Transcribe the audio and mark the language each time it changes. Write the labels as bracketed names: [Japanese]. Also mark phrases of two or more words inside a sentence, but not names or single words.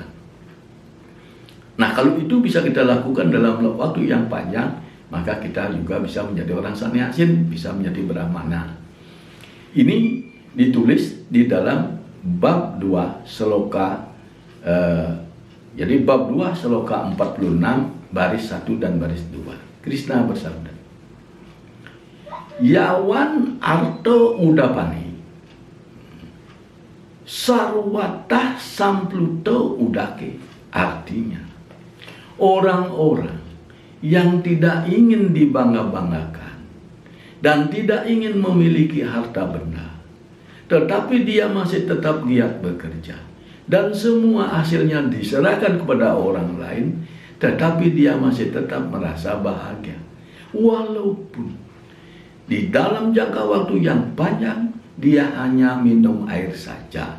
[Indonesian] Nah, kalau itu bisa kita lakukan dalam waktu yang panjang, maka kita juga bisa menjadi orang sannyasin, bisa menjadi brahmana. Ini ditulis di dalam bab 2 sloka jadi bab 2 sloka 46 baris 1 dan baris 2. [Sanskrit] Krishna bersabda, यावान् अर्थो उदपानि सर्वतः संप्लुतो उदके. [Indonesian] Artinya, orang-orang yang tidak ingin dibangga-banggakan dan tidak ingin memiliki harta benda, tetapi dia masih tetap giat bekerja dan semua hasilnya diserahkan kepada orang lain, tetapi dia masih tetap merasa bahagia walaupun di dalam jangka waktu yang panjang dia hanya minum air saja.